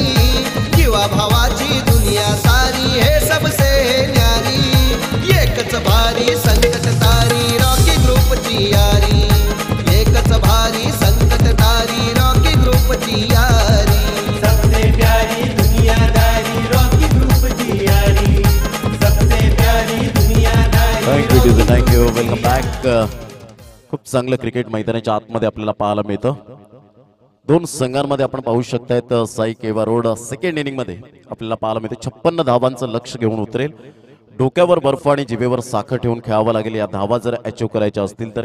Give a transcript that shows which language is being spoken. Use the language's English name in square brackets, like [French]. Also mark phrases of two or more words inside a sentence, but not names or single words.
[Marathi] जीवा भावाची दुनिया सारी [Hindi] है सबसे है न्यारी. [Marathi] एकच भारी संकट तारी रॉकी ग्रुपची यारी. एकच भारी संकट तारी रॉकी ग्रुपची यारी. [Hindi] सबसे प्यारी [Marathi] दुनियादारी रॉकी ग्रुपची यारी. [Hindi] सबसे प्यारी दुनियादारी. [English] Thank you. Welcome back. [Marathi] खूप चांगलं क्रिकेट मैदानाच्या आतमध्ये आपल्याला पाहायला मिळतं. दोन संघांमध्ये आपण पाहू शकतायत साई केवा रोड [English] second inning [Marathi] मध्ये आपल्याला पाहायला मिळते. 56 धावांचं लक्ष घेऊन उतरेल. डोक्यावर बर्फ आणि जिभेवर साखर ठेवून खेळावं लागेल या धावा जर अचीव करायच्या असतील तर.